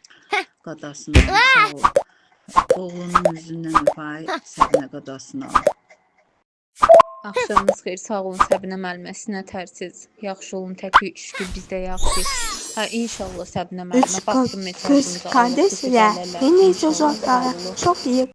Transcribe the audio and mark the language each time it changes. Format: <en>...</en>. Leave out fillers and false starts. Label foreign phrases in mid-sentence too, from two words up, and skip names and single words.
<az>Qadasına sağ ol. Oğlunun üzündən öpay, Səbinə qadasına. Axşamınız xeyir, sağ olun Səbinə müəllimə. Siz nətərsiz? Yaxşı olun, təki şükür biz də yaxşıyıq. Hə, inşallah Səbinə müəllimə. Baxdım mesajınıza.</az> <tr>Kız kardeş ya. En iyi çocuklara çok iyi</tr>